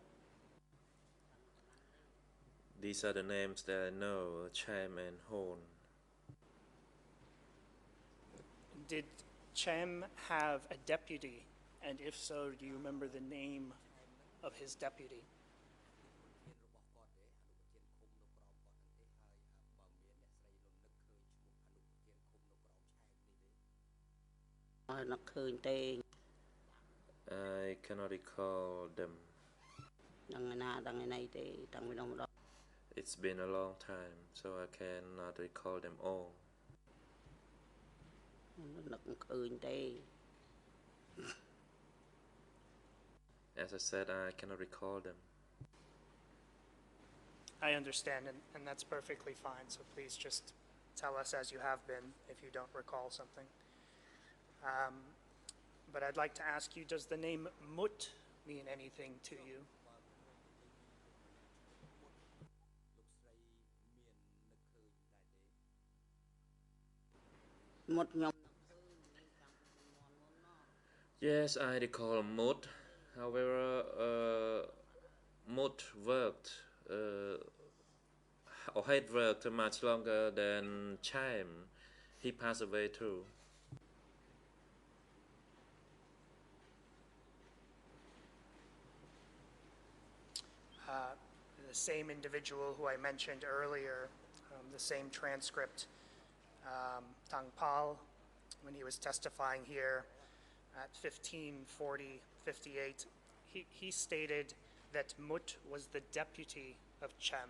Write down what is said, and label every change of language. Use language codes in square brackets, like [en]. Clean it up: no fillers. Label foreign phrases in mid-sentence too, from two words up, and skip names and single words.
[en] These are the names that I know, Chaim and Hon. Did Chem have a deputy? And if so, do you remember the name of his deputy? [km] ធានរបស់គាត់ទេអនុប្រធានឃុំនៅក្រោមគាត់ទេហើយបើមានអ្នកស្រីនៅនឹកឃើញឈ្មោះអនុប្រធានឃុំនៅក្រោមឆែមនេះទេ [en] I cannot recall them. [km] ដឹងឯណាដឹងឯណីទេតាំងពីនោះមកដល់ [en] It's been a long time, so I cannot recall them all. [km] នឹកមិនឃើញទេ [en] As I said, I cannot recall them. I understand, and that's perfectly fine, so please just tell us as you have been if you don't recall something. But I'd like to ask you, does the name Mut mean anything to you? [km] លោកស្រីមាននឹកឃើញដែរទេ មុតខ្ញុំ [en] Yes, I recall Mut. However, Mut worked or had worked much longer than Chaim. He passed away too. The same individual who I mentioned earlier, the same transcript, Tang Pal, when he was testifying here at 15:40:58, he stated that Mut was the deputy of Chem.